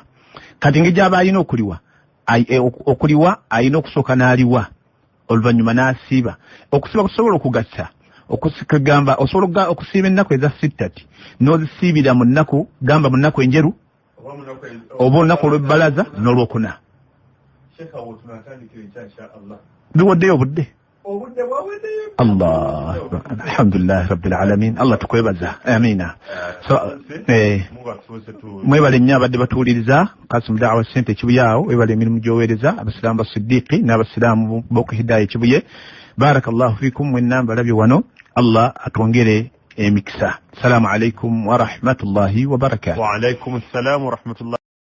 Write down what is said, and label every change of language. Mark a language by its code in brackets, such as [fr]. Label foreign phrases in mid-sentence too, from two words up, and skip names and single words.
[lg] Kati ng'ejja aba alina okuliwa alina okusooka n'aliwa oluvannyuma n'asiiba. Okusiiba kusobola okugatta okusikagamba osobola okusiiba ennaku eza 6 n'ozisiibira mu nnaku, gamba mu nnaku enjeru oba olunaku olw'ebbalaza n'olwokuna. Biwaddeyo obudde? [ar] الله، الحمد لله رب العالمين. [lg] Allah tukwebaza. Amina. Mwebale nnyo abadde batuwuliriza Kasimu Da'wa Center Kibuyaawo, webale emirimu gy'oweereza abasiraamu ba Siddiqi n'abasiraamu b'oku Hidaya Kibuye. [ar] بارك الله فيكم, [lg] mwenna mbalabye wano. Allah atwongere emikisa. [ar] السلام عليكم ورحمة الله وبركاته. وعليكم السلام ورحمة الله